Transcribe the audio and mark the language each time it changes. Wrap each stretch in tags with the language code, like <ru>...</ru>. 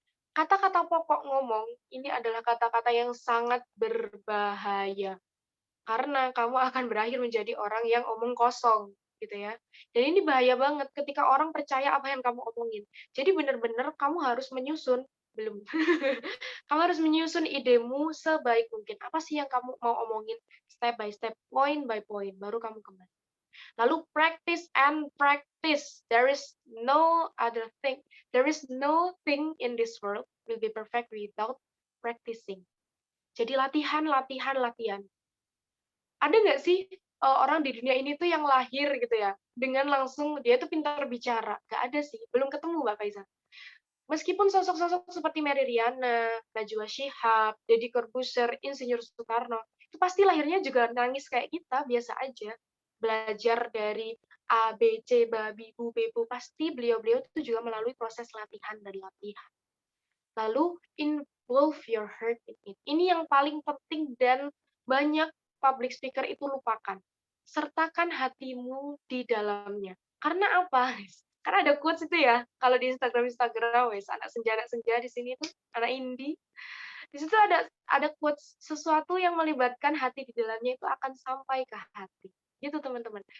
<id>Kata-kata pokok ngomong ini adalah kata-kata yang sangat berbahaya karena kamu akan berakhir menjadi orang yang omong kosong gitu ya. Dan ini bahaya banget ketika orang percaya apa yang kamu omongin. Jadi benar-benar kamu harus menyusun belum kamu harus menyusun idemu sebaik mungkin. Apa sih yang kamu mau omongin</id> <en>step by step, point by point,</en> <id>baru kamu kembali.</id> <en>Lalu practice and practice. There is no other thing. There is no thing in this world will be perfect without practicing.</en> <id>Jadi latihan, latihan, latihan. Ada nggak sih orang di dunia ini tuh yang lahir gitu ya, dengan langsung dia tuh pintar bicara? Nggak ada sih, belum ketemu Mbak Faiza. Meskipun sosok-sosok seperti Mary Riana, Najwa Shihab, Deddy Corbuzier, Insinyur Soekarno, itu pasti lahirnya juga nangis kayak kita, biasa aja. Belajar dari A, B, C, babi, bu, bebu, pasti beliau-beliau itu juga melalui proses latihan dan latihan.</id> <en>Lalu, involve your heart in it.</en> <id>Ini yang paling penting dan banyak public speaker itu lupakan. Sertakan hatimu di dalamnya. Karena apa? Karena ada quotes itu ya, kalau di Instagram wes anak senja di sini tuh, anak indie. Di situ ada quotes, sesuatu yang melibatkan hati di dalamnya itu akan sampai ke hati. Gitu teman-teman.</id>